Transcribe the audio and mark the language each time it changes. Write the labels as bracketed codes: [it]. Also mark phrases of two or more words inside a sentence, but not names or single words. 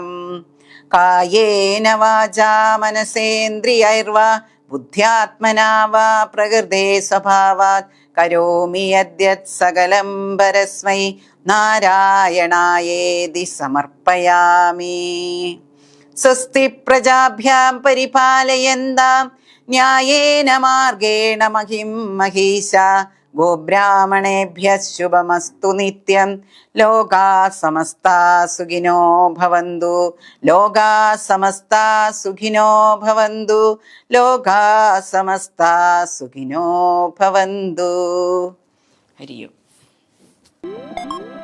[sa] കായേന വാചാ മനസേന്ദ്രിയൈർവാ ബുദ്ധ്യാത്മനാ വാ പ്രകൃതേ സ്വഭാവാത് കരോമി യദ്യത് സകലം പരസ്മൈ നാരായണായേതി സമർപ്പയാമി. സ്വസ്തി പ്രജാഭ്യാം പരിപാലയന്താം ന്യായേന മാർഗേണ മഹിം മഹീശാ ഗോബ്രാഹ്മണേഭ്യഃ ശുഭമസ്തു നിത്യം. ലോകാ സമസ്താ സുഖിനോ ഭവന്തു. ലോകാ സമസ്താ സുഖിനോ ഭവന്തു. ലോകാ സമസ്താ സുഖിനോ ഭവന്തു. ഹരി ഓം.